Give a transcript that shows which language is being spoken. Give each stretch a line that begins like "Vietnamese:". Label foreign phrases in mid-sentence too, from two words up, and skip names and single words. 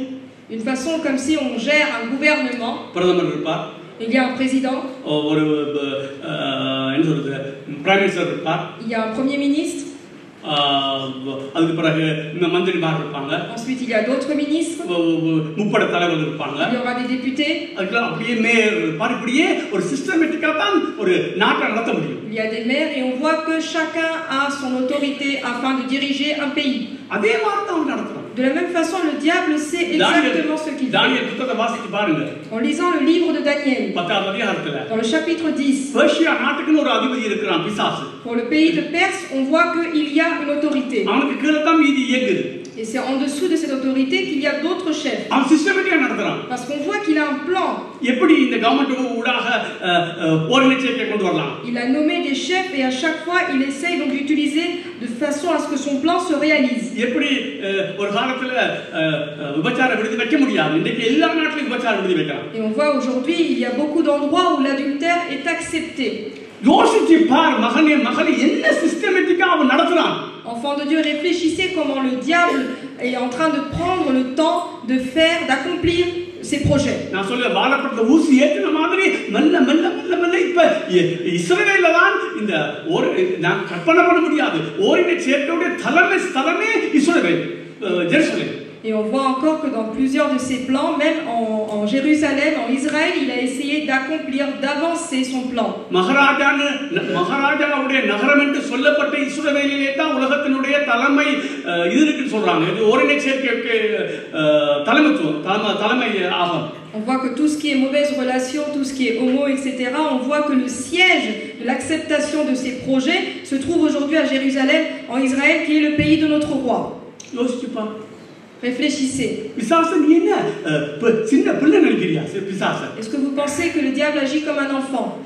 French: Une façon comme si on gère un gouvernement.
Tamil: பிரதமர் இருப்பார்.
French: Il y a un président.
Tamil: ஒரு என்ன சொல்றது
English: prime minister
Tamil: இருப்பார்.
French: Il y a un premier ministre.
Tamil: அதுக்கு பிறகு மந்திரிமார் இருப்பாங்க.
French: Ensuite il y a d'autres ministres.
Tamil: முப்படை தலைவர் இருப்பாங்க.
French: Il y aura des députés.
Tamil: அதுக்கு அப்படியே மேயர் இருப்பார். இப்படியே ஒரு சிஸ்டமேட்டிக்கா தான் ஒரு நாட்டை நடத்த முடியும்.
French: Il y a des maires et on voit que chacun a son autorité afin de diriger un pays.
Tamil: அதே மாதிரி தான் நடத்துறாங்க.
French: De la même façon, le diable sait exactement ce qu'il fait.
Tamil: தானியேல் புத்தகத்தை வாசித்து பாருங்க.
French: En lisant le livre de Daniel,
Tamil: 10வது அதிகாரத்துல,
French: dans le chapitre 10,
Tamil: பெர்சியா நாட்டுக்குன்னு ஒரு அதிபதி இருக்கிறான் பிசாசு.
French: pour le pays de Perse, on voit qu'il y a une autorité.
Tamil: அவனுக்கு கீழே தான் மீதி இயங்குது.
French: Et c'est en dessous de cette autorité qu'il y a d'autres chefs.
Tamil: அவன் சிஸ்டமேட்டிக்கா நடத்துறான்.
French: Parce qu'on voit qu'il a un plan.
Tamil: எப்படி இந்த கவர்மெண்ட் ஊடாக ஒருங்கிணைச்சை கொண்டு வரலாம்?
French: Il a nommé des chefs et à chaque fois il essaye donc d'utiliser de façon à ce que son plan se réalise.
Tamil: எப்படி ஒரு காலத்துல விபச்சார விடுதி வைக்க முடியாது. இன்னைக்கு எல்லா நாட்டிலும் விபச்சார விடுதி வைக்கலாம்.
French: Et on voit aujourd'hui il y a beaucoup d'endroits où l'adultère est accepté.
Tamil: யோசிச்சு பார் மகனே மகளே என்ன சிஸ்டமேட்டிக்கா அவன் நடத்துறான்.
French: Enfants de Dieu, réfléchissez comment le diable est en train de prendre le temps de faire, d'accomplir ses projets.
Tamil: நான் சொல்ல வாழப்பட்ட ஊசி ஏத்துன மாதிரி மெல்ல மெல்ல மெல்ல மெல்ல இப்ப இஸ்ரவேல்ல தான் இந்த ஒரு நான் கற்பனை பண்ண முடியாது. ஓரின சேர்க்கையுடைய தலைமை இஸ்ரவேல் ஜெருசலேம்.
French: Et on voit encore que dans plusieurs de ses plans, même en Jérusalem, en Israël, il a essayé d'accomplir, d'avancer son plan.
Tamil: மகாராஜாவுடைய நகரம் என்று சொல்லப்பட்ட இஸ்ரவேலிலே தான் உலகத்தினுடைய தலைமை இது இருக்குன்னு சொல்றாங்க. இது ஓரின சேர்க்கைக்கு தலைமை ஆகும்.
French: On voit que tout ce qui est mauvaise relation, tout ce qui est homo, etc., on voit que le siège de l'acceptation de ces projets se trouve aujourd'hui à Jérusalem, en Israël, qui est le pays de notre roi. Réfléchissez. Est-ce que vous pensez que le diable agit comme un enfant?